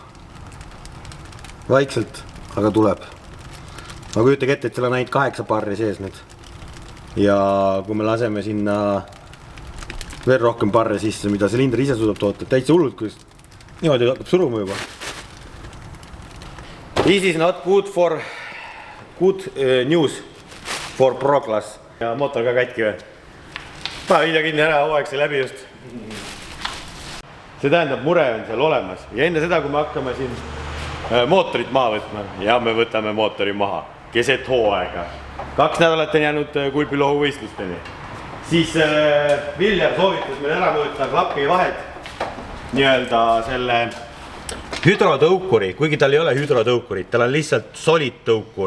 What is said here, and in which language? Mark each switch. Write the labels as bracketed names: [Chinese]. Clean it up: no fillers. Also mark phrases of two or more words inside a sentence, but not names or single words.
[Estonian] Vaikselt, aga tuleb. Ma kujutage ette, et seal on ainult 8 parri sees nüüd. Ja kui me laseme sinna veel rohkem parre sisse, mida silinder ise suudab toota. Täitsa hullud, kui niimoodi hakkab suruma juba. [English] This is not good for good news for Pro Class. [Estonian] Ja mootor ka katki või? Pane video kinni ära, hooaeg see läbi just. See tähendab, mure on seal olemas. Ja enne seda, kui me hakkame siin mootorit maha võtma, ja me võtame mootori maha, keset hooaega. 2 nädalat on jäänud kulpilohu võistlusteni. Siis Viljar soovitas meil ära mõõta klapi vahet nii-öelda selle hüdrotõukuri, kuigi tal ei ole hüdrotõukurit, tal on lihtsalt solid tõukur.